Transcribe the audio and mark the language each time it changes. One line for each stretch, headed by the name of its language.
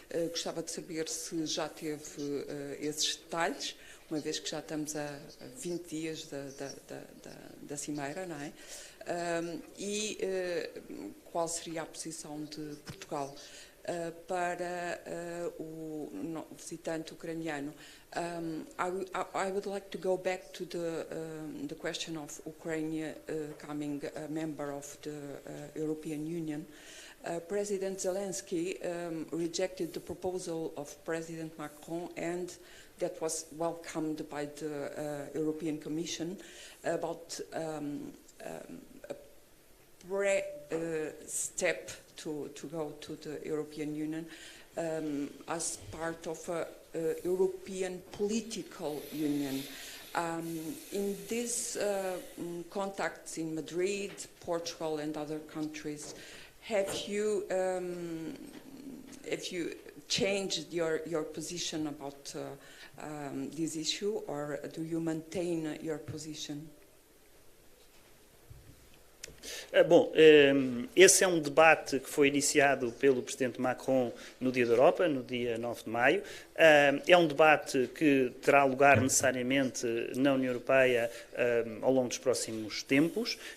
Portuguese: Gostava de saber se já teve esses detalhes, uma vez que já estamos a 20 dias da cimeira, não é? E qual seria a posição de Portugal para o visitante ucraniano?
English: I would like to go back to the question of Ukraine becoming a member of the European Union. President Zelensky rejected the proposal of President Macron, and that was welcomed by the European Commission about a step to go to the European Union as part of a European political union. In these contacts in Madrid, Portugal and other countries, have you changed your position about this issue, or do you maintain your position?
Portuguese: Bom, esse é um debate que foi iniciado pelo Presidente Macron no Dia da Europa, no dia 9 de maio. É um debate que terá lugar necessariamente na União Europeia ao longo dos próximos tempos.